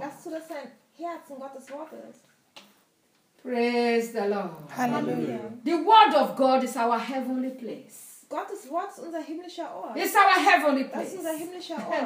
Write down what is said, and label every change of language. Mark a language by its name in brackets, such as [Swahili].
[German] Lass zu, dass dein Herz in Gottes Wort ist. [English] Praise the Lord. Hallelujah. The Word of God is our heavenly place. [German] Gottes Wort ist unser himmlischer Ort. [English] It's our heavenly place. [German] Das ist unser himmlischer Ort.